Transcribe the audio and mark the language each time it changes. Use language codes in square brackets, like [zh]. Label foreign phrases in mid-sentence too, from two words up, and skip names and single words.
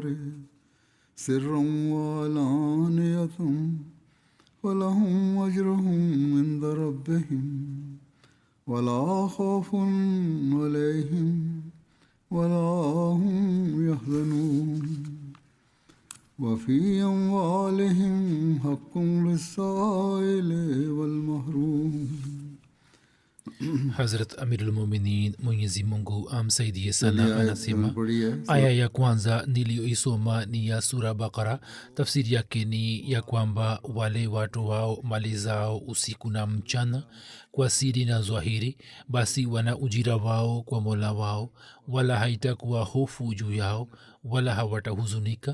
[ar] سرا وعلانية ولهم أجرهم عند ربهم ولا خوف عليهم ولا هم يحزنون وفي أموالهم حق للسائل والمحروم. [sw] Hazrat Amirul Muminin Mwenyezi Mungu amsaidie sana anasema, aya ya kwanza niliyoisoma ni ya sura Bakara. Tafsiri yake ni ya kwamba wale watu wao mali zao usiku na mchana kwa siri na zwahiri, basi wana ujira wao kwa Mola wao, wala haitakuwa hofu juu yao wala hawatahuzunika.